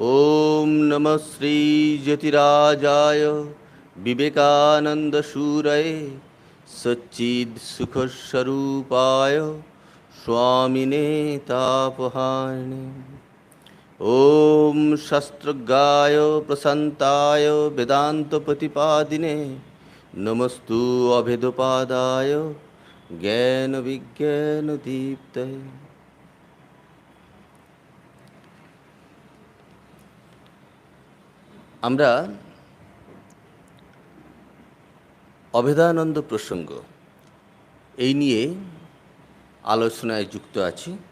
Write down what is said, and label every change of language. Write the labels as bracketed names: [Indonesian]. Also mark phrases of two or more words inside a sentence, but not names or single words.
[Sanskrit] ॐ नमः श्रीज्योतिराजाय विवेकानन्दसूरये सच्चित्सुखस्वरूपाय स्वामिने तापहारिणे। ॐ शास्त्रज्ञाय प्रशान्ताय वेदान्तप्रतिपादिने नमस्तु अभेदपादाय ज्ञानविज्ञानदीप्तये। [Bangla] আমরা অভেদানন্দ প্রসঙ্গ এই নিয়ে আলোচনায় যুক্ত আছি।